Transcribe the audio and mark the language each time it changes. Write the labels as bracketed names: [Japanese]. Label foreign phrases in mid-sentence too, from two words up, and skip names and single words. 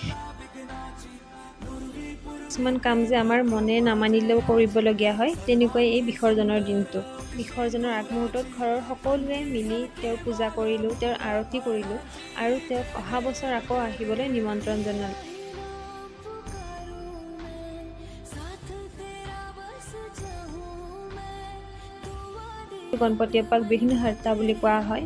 [Assamese] কিছুমান কাম যে আমাৰ মনে নামানিলেও কৰিবলগীয়া হয়, তেনেকৈ এই বিসৰ্জনৰ দিনটো। বিসৰ্জনৰ আগমুহূৰ্তত ঘৰৰ সকলোৱে মিলি তেওঁৰ পূজা কৰিলোঁ, তেওঁৰ আৰতি কৰিলোঁ আৰু তেওঁক অহা বছৰ আকৌ আহিবলৈ নিমন্ত্ৰণ জনালোঁ। গণপতি বাপ্পাক বিঘ্নহৰ্তা বুলি কোৱা হয়।